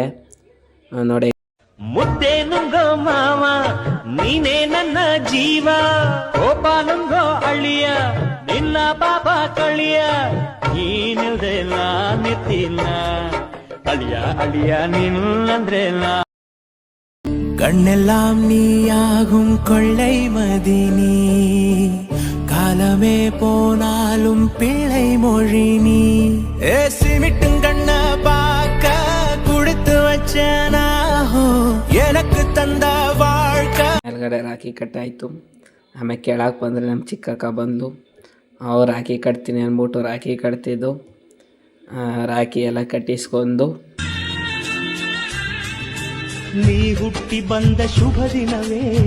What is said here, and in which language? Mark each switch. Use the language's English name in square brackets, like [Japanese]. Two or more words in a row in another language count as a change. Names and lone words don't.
[Kannada] ನೋಡಿ, ಮುದ್ದೆ ನುಂಗೋ ಮಾವ ನೀನೇ ನನ್ನ ಜೀವ, ಕೋಪ ನುಂಗೋ ಅಳಿಯ ನಿನ್ನ ಪಾಪ ಕಳಿಯ, ನೀನಿಲ್ದೆ ನಾನಿತ್ತಿಲ್ಲ ಅಳಿಯ ಅಳಿಯ ನಿನ್ನಂದ್ರೆ [Tamil] கண்ணெல்லாம் நீயாகும் கொள்ளை மதினி, காலமே போனாலும் பிள்ளை மொழி நீ. சிமிட்டும் கண்ண பார்க்க குடுத்து வச்சனாஹோ எனக்கு தந்த வாழ்க்கை. [Kannada] ಮೇಲ್ಗಡೆ ರಾಖಿ ಕಟ್ಟಾಯಿತು. ಆಮೇಲೆ ಕೆಳಗೆ ಬಂದರೆ ನಮ್ಮ ಚಿಕ್ಕಕ್ಕ ಬಂದು ಅವ್ರು ರಾಖಿ ಕಟ್ತೀನಿ ಅಂದ್ಬಿಟ್ಟು ರಾಖಿ ಕಟ್ತಿದ್ದು. ರಾಖಿ ಎಲ್ಲ ಕಟ್ಟಿಸ್ಕೊಂಡು ನೀ ಹುಟ್ಟಿ ಬಂದ ಶುಭ ದಿನವೇ